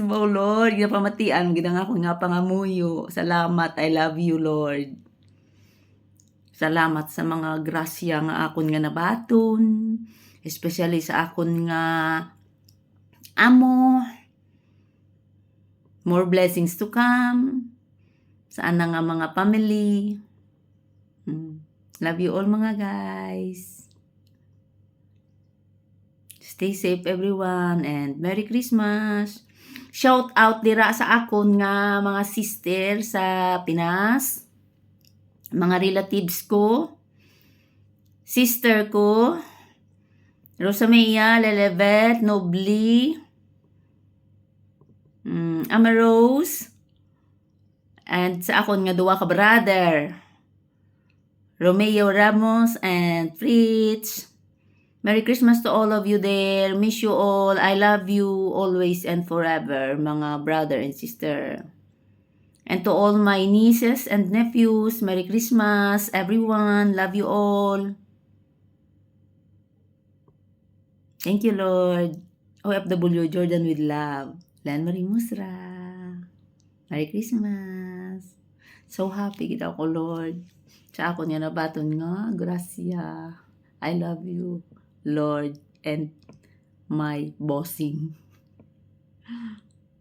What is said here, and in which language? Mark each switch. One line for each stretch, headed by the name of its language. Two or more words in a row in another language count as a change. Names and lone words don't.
Hiligaynon: Oh Lord, ginapamatian gid ang akon nga pangamuyo. Salamat,
English: I love you Lord.
Hiligaynon: Salamat sa mga grasya nga akon nga nabaton, especially sa akon nga amo.
English: More blessings to come
Hiligaynon: sa ana nga mga family.
English: Love you all mga guys. Stay safe everyone and Merry Christmas. Shout out
Hiligaynon: dira sa akon nga mga sister sa Pinas. Mga relatives ko. Sister ko. Rosamea, Lelevet, Nobly. Amarose. And sa akon nga duwa ka brother. Romeo Ramos and Fritz.
English: Merry Christmas to all of you there. Miss you all. I love you always and forever, mga brother and sister. And to all my nieces and nephews, Merry Christmas, everyone. Love you all. Thank you, Lord. OFW Jordan with love. Len Marie Musra. Merry Christmas. So happy
Hiligaynon: kita ako,
English: Lord.
Hiligaynon: Sa ako niya nabaton nga, grasya.
English: I love you, Lord, and my bossing.